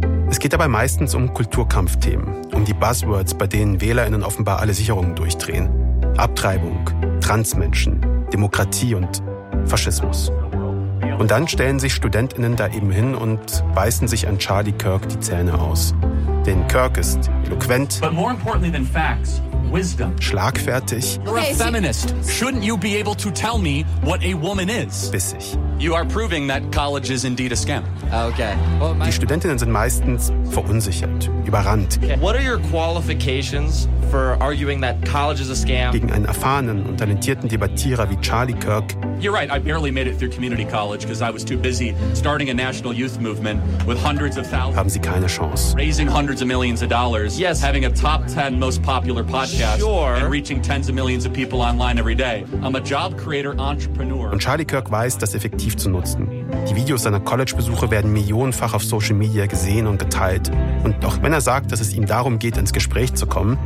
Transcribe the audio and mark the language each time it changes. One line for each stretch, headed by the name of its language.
German: Es geht dabei meistens um Kulturkampfthemen, um die Buzzwords, bei denen WählerInnen offenbar alle Sicherungen durchdrehen. Abtreibung, Transmenschen, Demokratie und Faschismus. Und dann stellen sich StudentInnen da eben hin und beißen sich an Charlie Kirk die Zähne aus. Denn Kirk ist eloquent,
English: but more importantly than facts, wisdom.
German: Schlagfertig,
English: you're a feminist. Shouldn't you be able to tell me what a woman is?
German: Bissig.
English: You are proving that college is indeed a scam. Okay.
German: Die StudentInnen sind meistens verunsichert, überrannt.
English: Okay. What are your qualifications for arguing that college is a scam?
German: Gegen einen erfahrenen und talentierten Debattierer wie Charlie Kirk.
English: You're right, I barely made it through community college because I was too busy starting a national youth movement with hundreds of thousands.
German: Haben sie keine Chance.
English: Raising hundreds of millions of dollars. Yes. Having a top 10 most popular podcast. Sure. And reaching tens of millions of people online every day. I'm a job creator entrepreneur.
German: Und Charlie Kirk weiß, das effektiv zu nutzen. Die Videos seiner College-Besuche werden millionenfach auf Social Media gesehen und geteilt. Und auch wenn er sagt, dass es ihm darum geht, ins Gespräch zu kommen,